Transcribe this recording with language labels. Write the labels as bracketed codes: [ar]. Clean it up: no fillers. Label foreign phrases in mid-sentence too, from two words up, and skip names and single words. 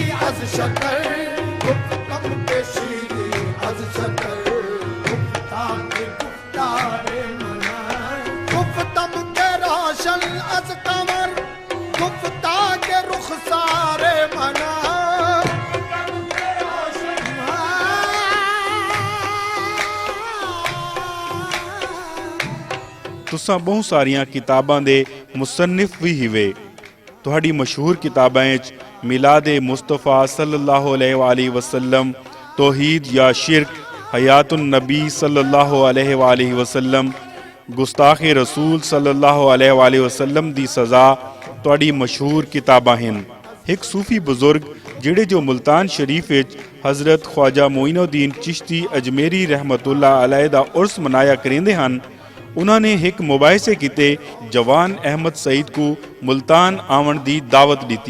[fa] از شکر گفتم کے شیریں از شکر گفتم کے گفتار من گفتم کے روشن از قمر گفتا کے رخسار من [pa] تساں بہت ساریاں کتاباں دے مصنف بھی ہوئے. تہاڈی مشہور کتاباں وچ میلاد مصطفیٰ [ar] صلی اللہ علیہ وآلہ وسلم، [pa] توحید یا شرک، حیات النبی [ar] صلی اللہ علیہ وآلہ وسلم، [pa] گستاخ رسول [ar] صلی اللہ علیہ وآلہ وسلم [pa] دی سزا تہاڈی مشہور کتاباں ہن. ایک صوفی بزرگ جڑے جو ملتان شریف وچ حضرت خواجہ معین الدین چشتی اجمیری [ar] رحمت اللہ علیہ [pa] دا عرس منایا کریندے ہن، [ur] انہوں نے [pa] ایک مباحثے کیتے جوان احمد سعید کو ملتان آون دی دعوت دیتی.